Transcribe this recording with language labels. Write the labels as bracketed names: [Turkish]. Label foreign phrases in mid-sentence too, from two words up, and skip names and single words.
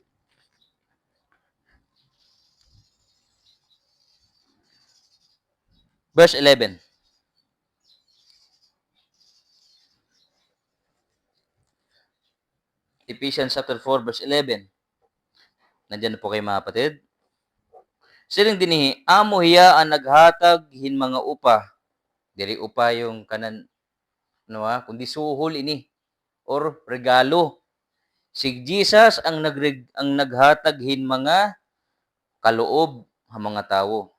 [English] Verse 11. Ephesians chapter 4, verse 11. [Filipino] Nandiyan po kayo mga kapatid. [Waray] Siling dinihi, amo hiya ang naghatag hin mga upa. Diri upa yung kanan, kundi suhol ini or regalo. Si Jesus ang naghatag hin mga kaloob ha mga tawo.